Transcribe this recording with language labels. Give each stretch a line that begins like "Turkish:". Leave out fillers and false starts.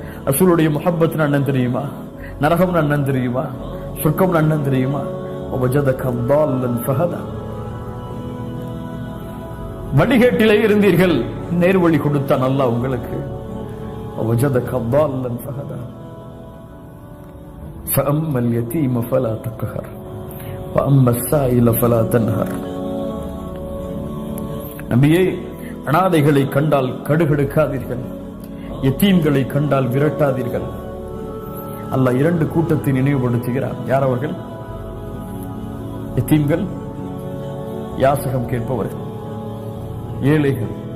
Tamil: ரசூலுடைய முஹப்பத்னா என்னன்னு தெரியுமா? நரகம்னா என்னன்னு தெரியுமா? சொர்க்கம்னா என்னன்னு தெரியுமா?
Arabic: வஜதக ضالன் ஃபஹதா.
Tamil: வழிகேட்டிலே இருந்தீர்கள், நேர்வழி கொடுத்தான் அல்லாஹ் உங்களுக்கு.
Arabic: வஜதக ضالன் ஃபஹதா. فأما اليتيم فلا تقهر وأما السائل فلا تنهر.
Tamil: நபியே, அனாதைகளை கண்டால் கடுகடுக்காதீர்கள், யத்தீம்களை கண்டால் விரட்டாதீர்கள். அல்லாஹ் 2 கூட்டத்தை நினைவுபடுத்துகிறார். யார் அவர்கள்? யத்தீம்கள், யாசகம் கேட்பவர்கள், ஏழைகள்.